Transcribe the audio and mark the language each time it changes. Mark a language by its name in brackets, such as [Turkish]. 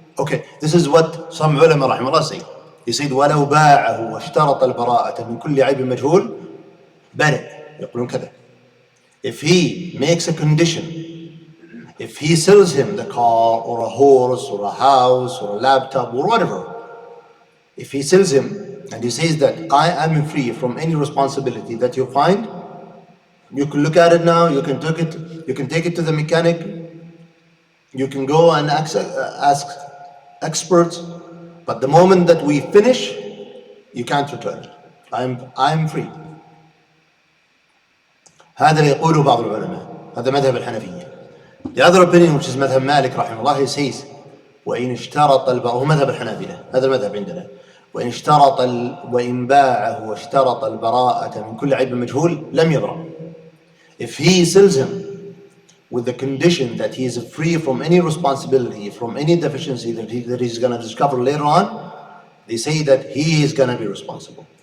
[English] Okay, this is what some ulama رحمه الله say. He said [Arabic] ولو باعه واشترط البراءة من كل عيب مجهول برئ. يقولون كذا. [English] If he makes a condition, if he sells him the car or a horse or a house or a laptop or whatever, if he sells him and he says that I am free from any responsibility that you find, you can look at it now, you can take it to the mechanic, you can go and ask experts, but the moment that we finish, you can't return it. I'm free. [Arabic] هذا اللي يقوله بعض العلماء. هذا مذهب الحنفية. [English] The other opinion, which is [Arabic] مذهب مالك رحمه الله, [English] he says [Arabic] وإن اشترط هو مذهب الحنابلة. هذا المذهب عندنا. وإن باعه واشترط البراءة من كل عيب مجهول لم يبرأ. [English] If he sells him with the condition that he is free from any responsibility, from any deficiency that he's going to discover later on, they say that he is going to be responsible.